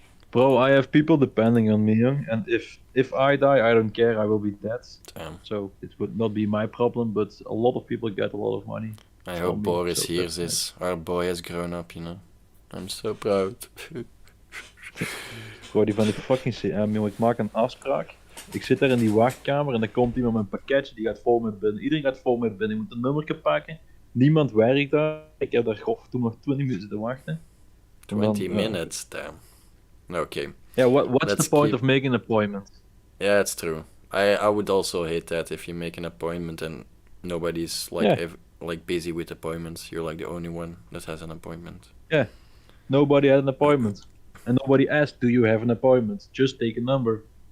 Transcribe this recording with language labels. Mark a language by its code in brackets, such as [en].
[en] Bro, I have people depending on me, young, and if I die, I don't care. I will be dead. Damn. So it would not be my problem, but a lot of people get a lot of money. I hope Boris hears this. Our boy has grown up, I'm so proud. [nl] Bro, die van die fucking CM, jongen. Ik maak een afspraak. Ik zit daar in die wachtkamer en dan komt iemand met een pakketje, die gaat vol met binnen. Iedereen gaat vol met binnen. Je moet een nummerke pakken. Niemand werkt daar. Ik heb daar toen nog 20 minuten te wachten. [en] 20 minutes, damn. Okay. Yeah, what's the point of making an appointment? Yeah, it's true. I would also hate that if you make an appointment and nobody's like busy with appointments. You're like the only one that has an appointment. Yeah, nobody had an appointment, and nobody asked, "Do you have an appointment?" Just take a number.